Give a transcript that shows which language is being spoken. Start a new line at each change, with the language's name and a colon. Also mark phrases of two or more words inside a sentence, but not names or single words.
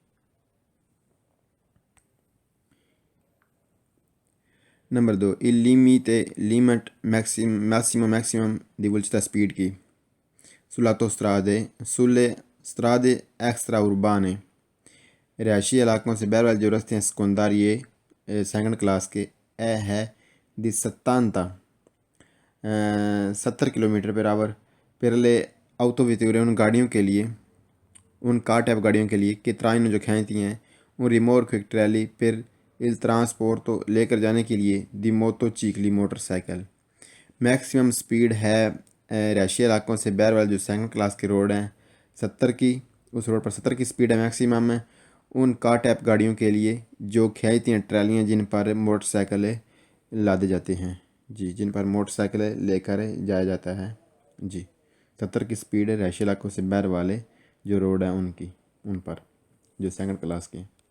Urdu: نمبر 2 لیمٹ میکسیمم
Italian: di velocità
Urdu: سپیڈ کی
Italian: sulle strade extraurbane
Urdu: رہائشی علاقوں سے باہر والے جو راستے ہیں سیکنڈاری سیکنڈ کلاس کے ہے دی 70 کلومیٹر پر آور
Italian: per le autovetture
Urdu: ان گاڑیوں کے لیے ان کار ٹیپ گاڑیوں کے لیے
Italian: che trainano
Urdu: جو کھینچتی ہیں
Italian: un rimorchio
Urdu: ٹریلی پھر il ٹرانسپورٹ لے کر جانے کے لیے
Italian: di moto cicli
Urdu: موٹر سائیکل میکسیمم سپیڈ ہے رہائشی علاقوں سے باہر والے جو سیکنڈ کلاس کے روڈ ہیں 70 کی، اس روڈ پر 70 کی سپیڈ ہے میکسیمم ہے ان کار ٹیپ گاڑیوں کے لیے جو کھینچتی ہیں ٹرالیاں جن پر موٹر سائیکل لادے جاتے ہیں جی، جن پر موٹر سائیکل لے کر جایا جاتا ہے جی، 70 کی سپیڈ ہے رہائشی علاقوں سے باہر والے جو روڈ ہیں ان پر جو سیکنڈ کلاس کے۔